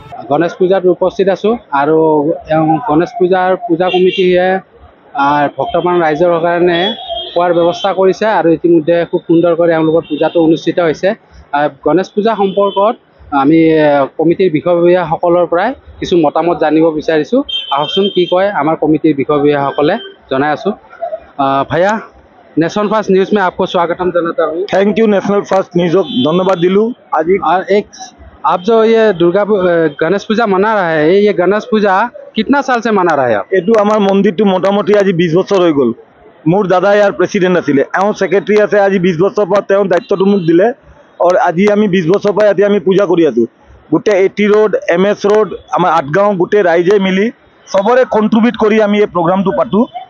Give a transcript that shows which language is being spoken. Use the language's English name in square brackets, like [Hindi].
[Assamese] গণেশ পূজাত উপস্থিত আছোঁ আৰু গণেশ পূজা কমিটিয়ে ভক্তপ্ৰাণ ৰাইজৰ কাৰণে খোৱাৰ ব্যৱস্থা কৰিছে আৰু ইতিমধ্যে খুব সুন্দৰকৈ এওঁলোকৰ পূজাটো অনুষ্ঠিত হৈছে। গণেশ পূজা সম্পৰ্কত আমি কমিটিৰ বিষয়ববীয়াসকলৰ পৰাই কিছু মতামত জানিব বিচাৰিছোঁ। আহকচোন কি কয় আমাৰ কমিটিৰ বিষয়ববীয়াসকলে জনাই আছোঁ। [Hindi] भैया नेशनल फर्स्ट न्यूज़ में आपको स्वागतम जनाता हूँ। [English] Thank you. [Hindi] National first news धन्यवाद दिलू। आज एक आप जो ये गणेश पूजा मना रहा है, ये गणेश पूजा कितना साल से मना रहा है आप? [Assamese] এইটো আমাৰ মন্দিৰটো মোটামুটি আজি 20 বছৰ হৈ গ'ল। মোৰ দাদা ইয়াৰ প্ৰেচিডেণ্ট আছিলে, এওঁ ছেক্ৰেটাৰী আছে। আজি 20 বছৰ পৰা তেওঁ দায়িত্বটো মোক দিলে আৰু আজি আমি 20 বছৰ পৰা ইয়াতে আমি পূজা কৰি আছোঁ। গোটেই এটি ৰোড, MS ৰোড, আমাৰ আঠগাঁও গোটেই ৰাইজে মিলি চবৰে কণ্ট্ৰিবিউট কৰি আমি এই প্ৰগ্ৰামটো পাতোঁ।